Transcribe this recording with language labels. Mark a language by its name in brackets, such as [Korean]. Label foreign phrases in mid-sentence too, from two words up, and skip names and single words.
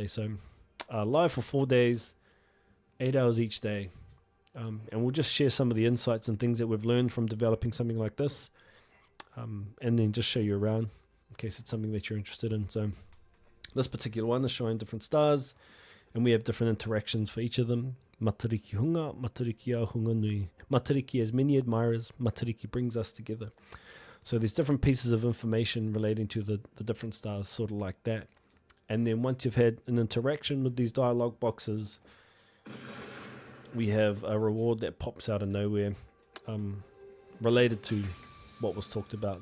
[English] So live for 4 days, 8 hours each day. And we'll just share some of the insights and things that we've learned from developing something like this, and then just show you around in case it's something that you're interested in. So this particular one is showing different stars, and we have different interactions for each of them. [Māori] Matariki hunga, Matariki a hunga nui. [English] Matariki has many admirers, Matariki brings us together. So there's different pieces of information relating to the different stars, sort of like that. And then once you've had an interaction with these dialogue boxes, we have a reward that pops out of nowhere, related to what was talked about.